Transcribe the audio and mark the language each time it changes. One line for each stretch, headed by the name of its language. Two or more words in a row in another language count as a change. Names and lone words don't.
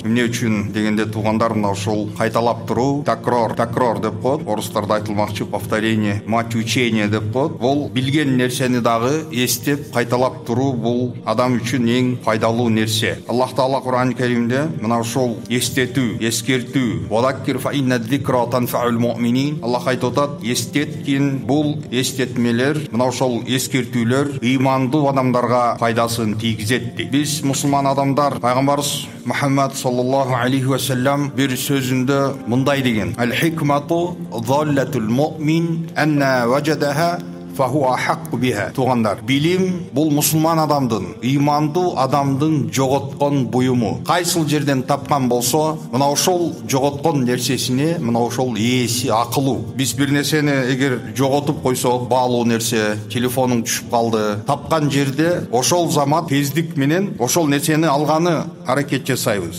Kyrgyz: Эмне үчүн дегенде тугандар, мына ушул кайталап туруу, такрор деп коет. Орустарда айтылмакчы
Russian: повторение, мать учения
Kyrgyz: деп коет. Бул билген нерсени дагы эстеп кайталап туруу бул адам үчүн эң пайдалуу нерсе. Аллах Таала Кур'ан-ы Каримде мына ушул эстетүү, эскертүү,
Arabic: «وذكر فإن الذكرى تنفع المؤمنين».
Kyrgyz: Аллах айтып атат, эстеткин, бул эстетмелер, мына ушул эскертүү имандуу адамдарга пайдасын тийгизет. Биз мусулман адамдар пайгамбарыбыз Мухаммад
Arabic: صلى الله عليه وسلم
Kyrgyz: бир сөзүндө мындай деген:
Arabic: «الحكمة ضالة المؤمن أنى وجدها فهو أحق بها».
Kyrgyz: Тугандар, билим бул мусулман адамдын, имандуу адамдын жоготкон буюму. Кайсыл жерден тапкан болсо, мына ошол жоготкон нерсесине мына ошол ээси, акылуу. Биз бир нерсени эгер жоготуп койсок, баалуу нерсе, телефонуң түшүп калды, тапкан жерде ошол замат тездик менен ошол нерсени алганы аракет жасайбыз.